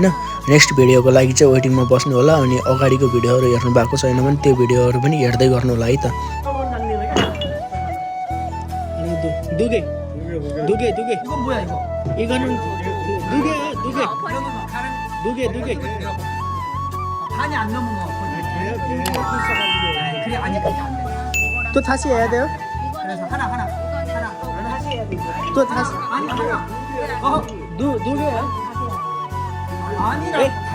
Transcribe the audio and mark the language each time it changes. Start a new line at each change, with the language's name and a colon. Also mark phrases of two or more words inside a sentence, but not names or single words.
Nepali: नेक्स्ट भिडियोको लागि चाहिँ वेटिङमा बस्नु होला। अनि अगाडिको भिडियोहरू हेर्नु भएको छैन भने त्यो भिडियोहरू पनि हेर्दै गर्नु होला है त। दुगे दुगे दुगे दुगे
Korean: 판이 안 넘으면 그래 아니 그렇게 안 돼. 또 다시 해야 돼요? 그래서 하나 다시 해야 돼. 또 다시 아니 하나. 누구야? 아니라 다시